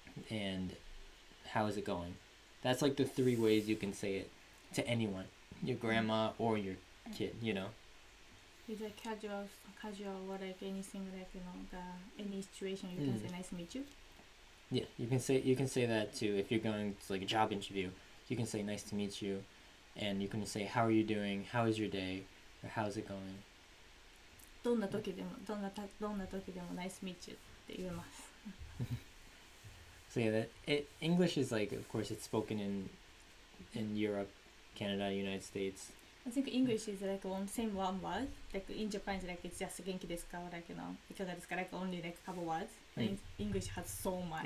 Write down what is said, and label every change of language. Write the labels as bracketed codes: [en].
[en] And how is it going? That's like the 3 ways you can say it to anyone, your grandma or your kid, you know. Is it casual or like anything like any situation you can say nice to meet you? Yeah, you can say that too if you're going to like a job interview. You can say nice to meet you, and you can say how are you doing? How is your day? Or how's it going? [ja] どんな時でも [en] nice to meet you [ja] って言えます。 [en] So yeah, English is like, of course, it's spoken in Europe, Canada, United States. I think English is like same one word. Like in Japan, it's like it's just [ja] 元気ですか [en] or like [ja] いかがですか [en] like only like a couple words. English has so much.